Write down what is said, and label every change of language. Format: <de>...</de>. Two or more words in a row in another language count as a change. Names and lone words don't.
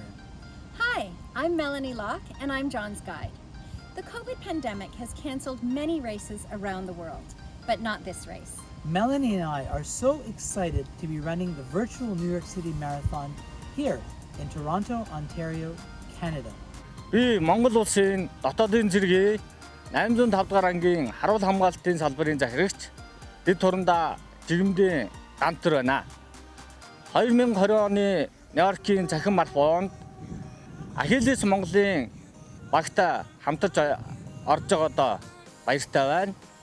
<en>Hi, I'm Melanie Locke, and I'm John's guide. The COVID pandemic has canceled many races around the world, but not this race. Melanie and I are so excited to be running the virtual New York City Marathon here in Toronto, Ontario, Canada.</en> <mn>Би Монгол улсын дотоодын зэргийн 805 дугаар ангийн харуул хамгаалтын салбарын захирагч дэд туранда жигмдийн гантар байна. 2020 оны Нью-Йоркийн цахим марафонд Ахиллес Монголын багтаа хамтарч орж байгаадаа баяртай байна.</mn>